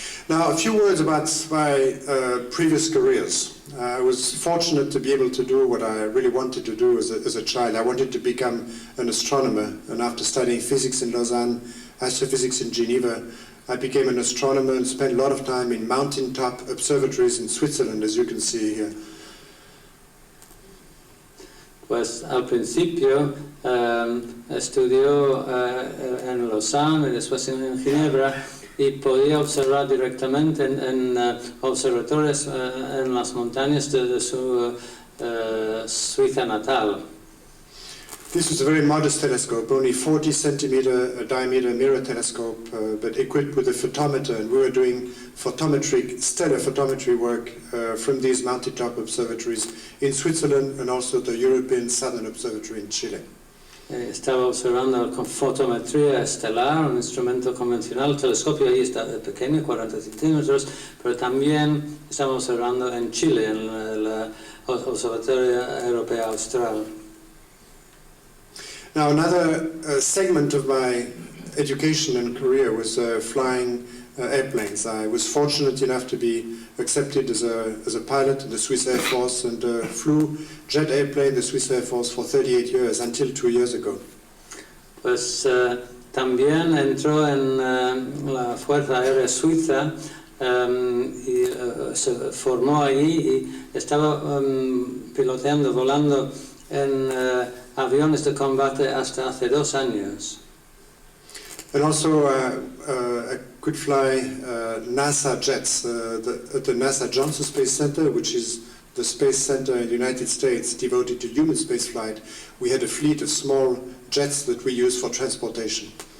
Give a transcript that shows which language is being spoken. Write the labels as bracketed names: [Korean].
[English] Now, a few words about my previous careers. I was fortunate to be able to do what I really wanted to do as a child. I wanted to become an astronomer, and after studying physics in Lausanne, astrophysics in Geneva, I became an astronomer and spent a lot of time in mountaintop observatories in Switzerland, as you can see here. [Spanish] Pues al principio estudió en Lausanne y después en Ginebra y podía observar directamente en observatorios en las montañas de su Suiza natal. [English] This was a very modest telescope, only 40 centimeter diameter mirror telescope, but equipped with a photometer, and we were doing stellar photometry work from these mountaintop observatories in Switzerland and also the European Southern Observatory in Chile. [Spanish] Estaba observando con fotometría estelar, un instrumento convencional, el telescopio ahí está pequeño, 40 centímetros, pero también estamos observando en Chile, en la Observatorio Europeo Austral. [English] Now, another segment of my education and career was flying airplanes. I was fortunate enough to be accepted as a pilot in the Swiss Air Force and flew jet airplane, the Swiss Air Force, for 38 years, until 2 years ago. [Spanish] Pues también entró en la Fuerza Aérea Suiza y se formó allí y estaba piloteando, volando en aviones de combate hasta hace 2 años. [English] And also I could fly NASA jets at the NASA Johnson Space Center, which is the space center in the United States devoted to human spaceflight. We had a fleet of small jets that we use for transportation.